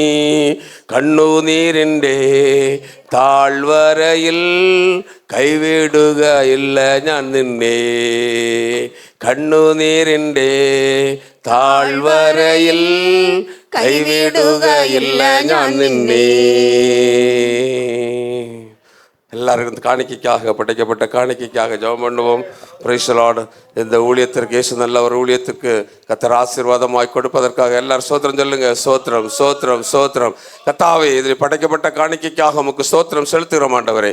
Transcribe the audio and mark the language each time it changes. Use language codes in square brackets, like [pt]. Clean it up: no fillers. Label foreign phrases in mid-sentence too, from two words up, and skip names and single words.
[ml] കണ്ണുനീരിൻ്റെ താഴ്വരയിൽ കൈവിടുകയില്ല ഞാൻ നിന്നെ. കണ്ണുനീരിൻ്റെ താഴ്വരയിൽ കൈവിടുകയില്ല ഞാൻ നിന്നെ. [ta] எல்லாருக்கும் காணிக்கைக்காக, படைக்கப்பட்ட காணிக்கைக்காக ஜெபம் பண்ணுவோம். [en] Praise the Lord. [ta] இந்த ஊழியத்திற்கு, இயேசு நல்ல ஒரு ஊழியத்திற்கு கர்த்தர் ஆசீர்வாதமாய் கொடுப்பதற்காக எல்லாரும் ஸ்தோத்திரம் சொல்லுங்க. ஸ்தோத்திரம், ஸ்தோத்திரம், ஸ்தோத்திரம். கர்த்தாவே, இதில் படைக்கப்பட்ட காணிக்கைக்காக உமக்கு ஸ்தோத்திரம் செலுத்துகிறோம் ஆண்டவரே.